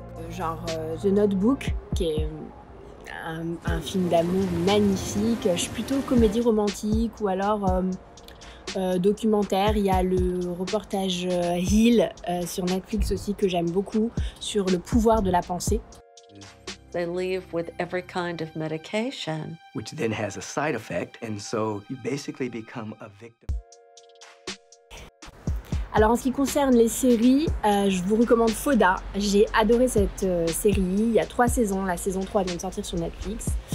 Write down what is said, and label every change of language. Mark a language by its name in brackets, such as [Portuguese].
[French] Genre The Notebook, qui est un film d'amour magnifique. Je suis plutôt comédie romantique ou alors documentaire. Il y a le reportage Heal sur Netflix aussi que j'aime beaucoup, sur le pouvoir de la pensée. [English] They leave with every kind of medication. Which then has a side effect, and so you basically become a victim. [French] Alors en ce qui concerne les séries, je vous recommande Fauda. J'ai adoré cette série, il y a 3 saisons, la saison 3 vient de sortir sur Netflix.